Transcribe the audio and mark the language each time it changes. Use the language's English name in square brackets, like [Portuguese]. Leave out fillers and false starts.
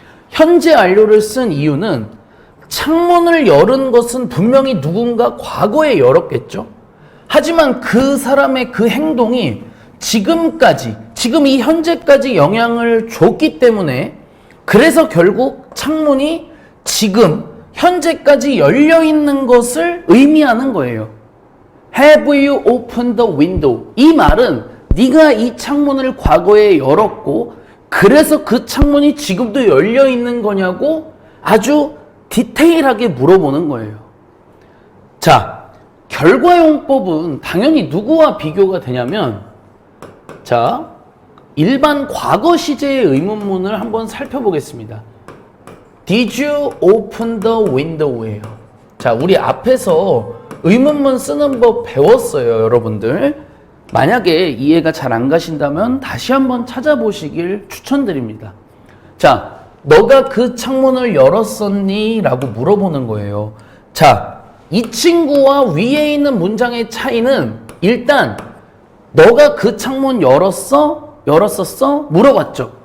[Korean] 현재 완료를 쓴 이유는 창문을 열은 것은 분명히 누군가 과거에 열었겠죠. 하지만 그 사람의 그 행동이 지금 이 현재까지 영향을 줬기 때문에 그래서 결국 창문이 지금 현재까지 열려 있는 것을 의미하는 거예요. [English] Have you opened the window? [Korean] 이 말은 네가 이 창문을 과거에 열었고 그래서 그 창문이 지금도 열려 있는 거냐고 아주 디테일하게 물어보는 거예요. 자, 결과용법은 당연히 누구와 비교가 되냐면, 자, 일반 과거 시제의 의문문을 한번 살펴보겠습니다. [English] Did you open the window예요. [Korean] 자, 우리 앞에서 의문문 쓰는 법 배웠어요, 여러분들. 만약에 이해가 잘 안 가신다면 다시 한번 찾아보시길 추천드립니다. 자, 너가 그 창문을 열었었니? 라고 물어보는 거예요. 자, 이 친구와 위에 있는 문장의 차이는 일단 너가 그 창문 열었었어? 물어봤죠.